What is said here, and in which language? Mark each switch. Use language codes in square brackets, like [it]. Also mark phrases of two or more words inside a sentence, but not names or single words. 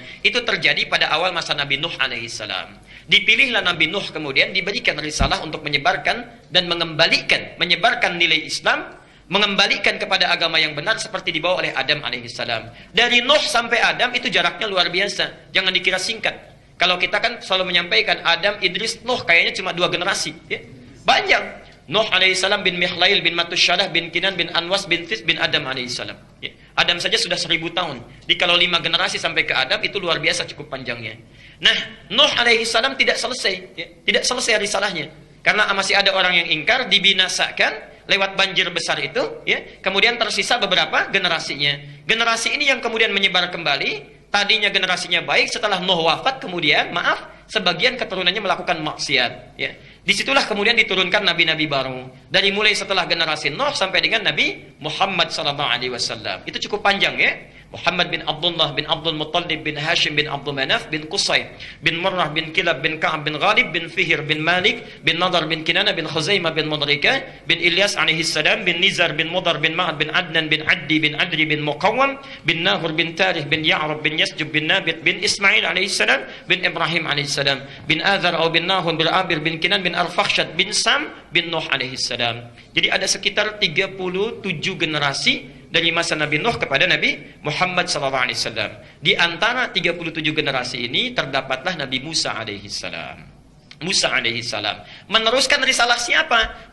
[id] Itu terjadi pada awal masa Nabi Nuh alaihissalam. Dipilihlah Nabi Nuh kemudian diberikan risalah untuk menyebarkan dan menyebarkan nilai Islam, mengembalikan kepada agama yang benar seperti dibawa oleh Adam alaihissalam. Dari Nuh sampai Adam itu jaraknya luar biasa. Jangan dikira singkat. Kalau kita kan selalu menyampaikan Adam, Idris, Nuh kayaknya cuma 2 generasi, ya. Banyak. Nuh alaihissalam bin Mihlail bin Matusyalah bin Kinan bin Anwas bin Tis bin Adam alaihissalam, ya. Adam saja sudah 1000 tahun. Jadi kalau 5 generasi sampai ke Adam itu luar biasa cukup panjangnya. Nah, Nuh alaihissalam tidak selesai, ya. Tidak selesai risalahnya. Karena masih ada orang yang ingkar, dibinasakan lewat banjir besar itu, ya. Kemudian tersisa beberapa generasinya. Generasi ini yang kemudian menyebar kembali. Tadinya generasinya baik, setelah Nuh wafat kemudian sebagian keturunannya melakukan maksiat, ya. Disitulah kemudian diturunkan nabi-nabi baru. Dari mulai setelah generasi Nuh sampai dengan Nabi Muhammad SAW. Itu cukup panjang, ya. Muhammad bin Abdullah bin Abdul Muttalib bin Hashim bin Abdul Manaf bin Qusay bin Murrah bin Kilab bin Ka'ab bin Ghalib bin Fihir bin Malik bin Nadar bin Kinana bin Khuzaimah bin Mudrika bin Ilyas alaihissalam bin Nizar bin Mudar bin Ma'ad bin Adnan bin Addi bin Adri bin Muqawwam bin Nahur bin Tarih bin Ya'rab bin Yasjub bin Nabit bin Ismail alaihissalam bin Ibrahim alaihissalam bin Azar atau bin Nahun bin Abir bin Kinan bin Arfakhshad bin Sam bin Nuh alaihissalam. Jadi ada sekitar 37 generasi dari masa Nabi Nuh kepada Nabi Muhammad SAW. Di antara 37 generasi ini terdapatlah Nabi Musa alaihissalam. Musa alaihissalam meneruskan risalah siapa?